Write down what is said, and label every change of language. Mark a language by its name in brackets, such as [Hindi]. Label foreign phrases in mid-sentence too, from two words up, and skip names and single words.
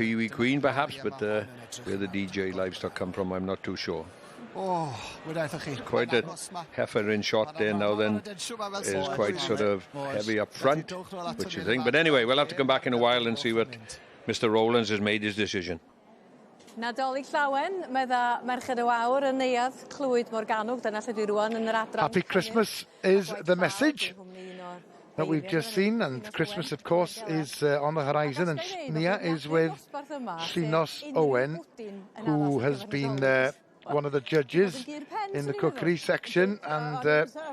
[English] Kiwi Queen perhaps, but where the DJ livestock come from, I'm not too sure. Quite a heifer in shot there now then, is quite sort of heavy up front, which you think. But anyway, we'll have to come back in a while and see what Mr. Rowlands has made his decision. [Welsh] Nadolig llawen, medda Merched y Wawr yn neuadd Clwyd Morgannwg, dyna lle dwi rwan yn yr adran. [English] Happy Christmas is the message that we've just seen, and Christmas, of course, is on the horizon, and Nia is with Llynos Owen, who has been one of the judges in the cookery section, and as